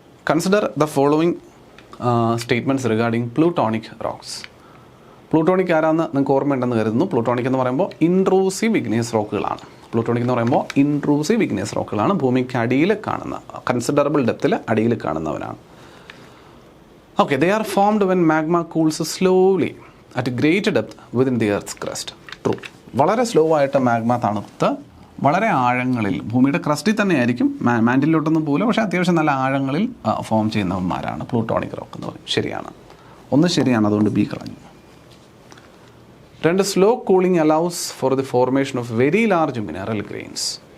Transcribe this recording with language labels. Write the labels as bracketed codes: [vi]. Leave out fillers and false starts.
[en] Consider the following statements regarding plutonic rocks. [ml] Plutonic ആരാന്ന് നിങ്ങൾക്ക് ഓർമ്മയുണ്ടെന്ന് കരുതുന്നു. പ്ലൂട്ടോണിക് എന്ന് പറയുമ്പോൾ ഇൻട്രൂസീവ് ഇഗ്നിയസ് റോക്കുകളാണ്. പ്ലൂട്ടോണിക് എന്ന് പറയുമ്പോൾ ഇൻട്രൂസീവ് ഇഗ്നിയസ് റോക്കുകളാണ്. ഭൂമിക്ക് അടിയിൽ കാണുന്ന, കൺസിഡറബിൾ ഡെപ്തിൽ അടിയിൽ കാണുന്നവനാണ്. [en] Okay, they are formed when magma cools slowly at a great depth within the earth's crust. True. [ml] വളരെ സ്ലോ ആയിട്ട് മാഗ്മ തണുത്ത് വളരെ ആഴങ്ങളിൽ ഭൂമിയുടെ ക്രസ്റ്റിൽ തന്നെ ആയിരിക്കും, മാൻറ്റിലോട്ടൊന്നും പോലും, പക്ഷേ അത്യാവശ്യം നല്ല ആഴങ്ങളിൽ ഫോം ചെയ്യുന്നവന്മാരാണ് പ്ലൂട്ടോണിക് റോക്ക് എന്ന് പറയും. ശരിയാണ്, ഒന്ന് ശരിയാണ്, അതുകൊണ്ട് ബി കളഞ്ഞു. [en] 2, slow cooling allows for the formation of very large mineral grains.